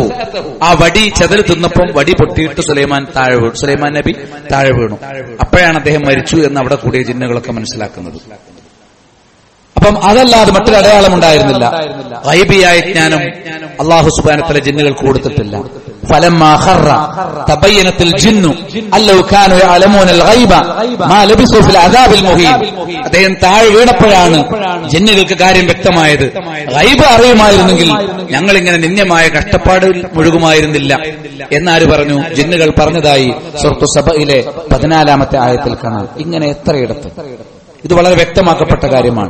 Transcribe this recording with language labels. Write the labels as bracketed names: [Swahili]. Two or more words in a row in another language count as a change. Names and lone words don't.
[Malayalam] ആ വടി ചെതൽ തിന്നപ്പം വടി പൊട്ടിയിട്ട് സുലൈമാൻ നബി താഴെ വീണു. അപ്പോഴാണ് അദ്ദേഹം മരിച്ചു എന്ന് അവിടെ കൂടിയ ജിന്നുകളൊക്കെ മനസ്സിലാക്കുന്നത്. അപ്പം അതല്ലാതെ മറ്റൊരു അടയാളം ഉണ്ടായിരുന്നില്ല. ഗൈബിയായ ജ്ഞാനം അല്ലാഹു സുബ്ഹാനഹു വ തആല ജിന്നുകൾക്ക് കൊടുത്തിട്ടില്ല. [Arabic] فلما خر تبينت الجن أن لو كانوا يعلمون الغيب ما لبثوا في العذاب المهين. [Malayalam] അദ്ദേഹം താഴെ വീണപ്പോഴാണ് ജിന്നുകൾക്ക് കാര്യം വ്യക്തമായത്. ഗൈബ് അറിയുമായിരുന്നെങ്കിൽ ഞങ്ങൾ ഇങ്ങനെ നിന്ദ്യമായ കഷ്ടപ്പാടിൽ മുഴുകുമായിരുന്നില്ല എന്നാര് പറഞ്ഞു? ജിന്നുകൾ പറഞ്ഞതായി സൂറത്തു സബയിലെ 14-ാമത്തെ ആയത്തിൽ കാണാം. ഇങ്ങനെ എത്രയിടത്ത് ഇത് വളരെ വ്യക്തമാക്കപ്പെട്ട കാര്യമാണ്.